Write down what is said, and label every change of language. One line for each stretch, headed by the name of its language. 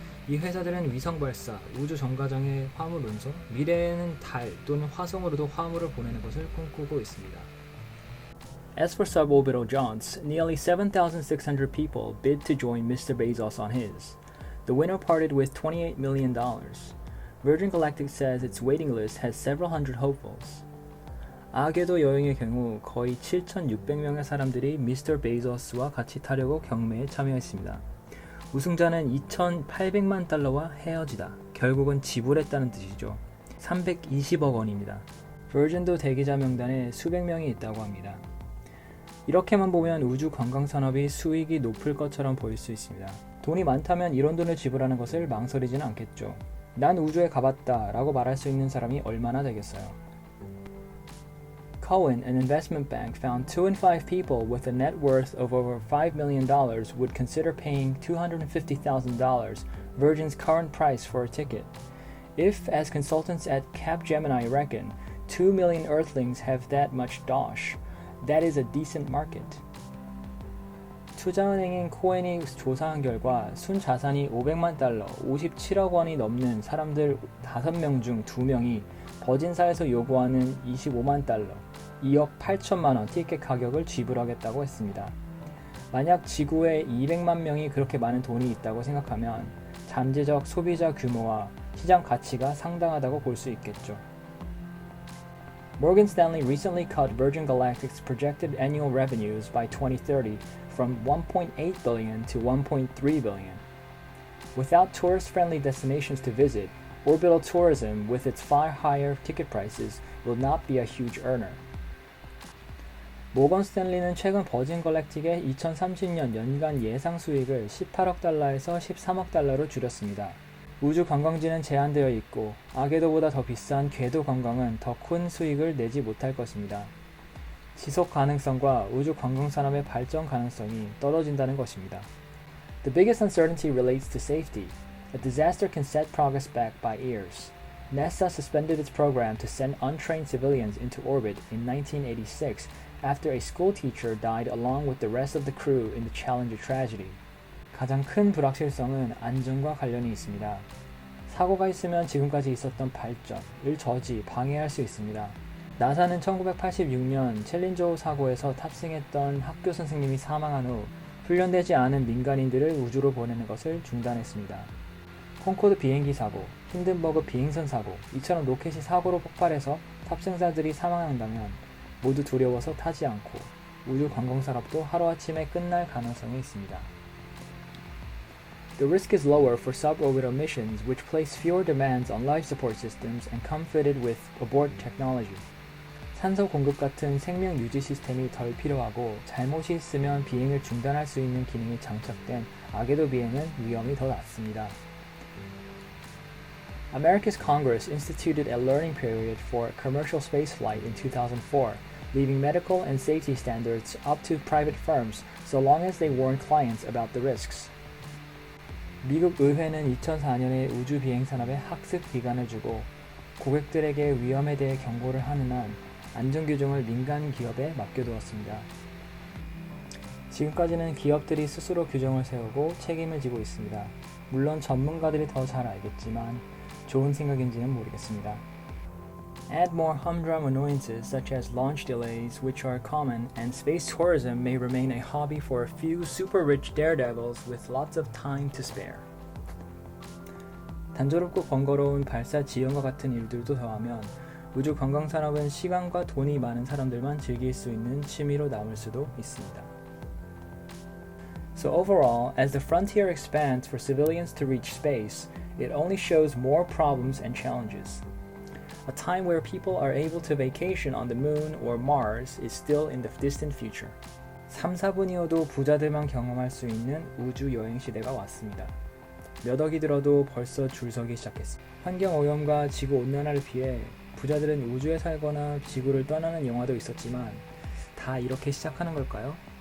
Korean: 이 회사들은 위성 발사, 우주 정거장의 화물 운송, 미래에는 달 또는 화성으로도 화물을 보내는 것을 꿈꾸고 있습니다.
English: As for suborbital jaunts, nearly 7,600 people bid to join Mr. Bezos on his. The winner parted with $28 million. Virgin Galactic says its waiting list has several hundred hopefuls.
Korean: 아게도 여행의 경우 거의 7,600명의 사람들이 미스터 베이조스와 같이 타려고 경매에 참여했습니다. 우승자는 2,800만 달러와 헤어지다. 결국은 지불했다는 뜻이죠. 320억 원입니다. 버진도 대기자 명단에 수백 명이 있다고 합니다. 이렇게만 보면 우주 관광 산업이 수익이 높을 것처럼 보일 수 있습니다. 돈이 많다면 이런 돈을 지불하는 것을 망설이지는 않겠죠. 난 우주에 가봤다 라고 말할 수 있는 사람이 얼마나 되겠어요.
English: Cohen, an investment bank, found 2 in 5 people with a net worth of over $5 million would consider paying $250,000, Virgin's current price for a ticket. If, as consultants at Capgemini reckon, 2 million Earthlings have that much dosh, that is a decent market.
Korean: 투자은행인 코엔이 조사한 결과 순자산이 500만 달러, 57억 원이 넘는 사람들 5명 중 2명이 버진사에서 요구하는 25만 달러, 2억 8천만 원 티켓 가격을 지불하겠다고 했습니다. 만약 지구에 200만 명이 그렇게 많은 돈이 있다고 생각하면 잠재적 소비자 규모와 시장 가치가 상당하다고 볼 수 있겠죠.
English: Morgan Stanley recently cut Virgin Galactic's projected annual revenues by 2030 from $1.8 billion to $1.3 billion. Without tourist-friendly destinations to visit, orbital tourism, with its far higher ticket prices, will not be a huge earner.
Korean: 모건 스탠리는 최근 버진 갈랙틱의 2030년 연간 예상 수익을 18억 달러에서 13억 달러로 줄였습니다. 우주 관광지는 제한되어 있고 아게도보다 더 비싼 궤도 관광은 더 큰 수익을 내지 못할 것입니다. 지속 가능성과 우주 관광 산업의 발전 가능성이 떨어진다는 것입니다.
English: The biggest uncertainty relates to safety. A disaster can set progress back by years. NASA suspended its program to send untrained civilians into orbit in 1986 after a school teacher died along with the rest of the crew in the Challenger tragedy.
Korean: 가장 큰 불확실성은 안전과 관련이 있습니다. 사고가 있으면 지금까지 있었던 발전을 저지, 방해할 수 있습니다. 나사는 1986년 챌린저 사고에서 탑승했던 학교 선생님이 사망한 후 훈련되지 않은 민간인들을 우주로 보내는 것을 중단했습니다. 콩코드 비행기 사고, 힌든버그 비행선 사고, 이처럼 로켓이 사고로 폭발해서 탑승자들이 사망한다면 모두 두려워서 타지 않고 우주 관광 산업도 하루아침에 끝날 가능성이 있습니다.
English: The risk is lower for suborbital missions which place fewer demands on life support systems and come fitted with abort technology.
Korean: 산소 공급 같은 생명 유지 시스템이 덜 필요하고 잘못이 있으면 비행을 중단할 수 있는 기능이 장착된 아게도 비행은 위험이 더 낮습니다.
English: America's Congress instituted a learning period for commercial spaceflight in 2004, leaving medical and safety standards up to private firms so long as they warn clients about the risks.
Korean: 미국 의회는 2004년에 우주 비행 산업에 학습 기간을 주고 고객들에게 위험에 대해 경고를 하는 한 안전 규정을 민간 기업에 맡겨두었습니다. 지금까지는 기업들이 스스로 규정을 세우고 책임을 지고 있습니다. 물론 전문가들이 더 잘 알겠지만 좋은 생각인지는 모르겠습니다.
English: Add more humdrum annoyances such as launch delays, which are common, and space tourism may remain a hobby for a few super rich daredevils with lots of time to spare.
Korean: 단조롭고 번거로운 발사 지연과 같은 일들도 더하면 우주 관광 산업은 시간과 돈이 많은 사람들만 즐길 수 있는 취미로 남을 수도 있습니다.
English: So overall, as the frontier expands for civilians to reach space, it only shows more problems and challenges. A time where people are able to vacation on the moon or Mars is still in the distant future.
Korean: 3, 4분이어도 부자들만 경험할 수 있는 우주 여행 시대가 왔습니다. 몇 억이 들어도 벌써 줄 서기 시작했습니다. 환경 오염과 지구 온난화를 피해 부자들은 우주에 살거나 지구를 떠나는 영화도 있었지만 다 이렇게 시작하는 걸까요?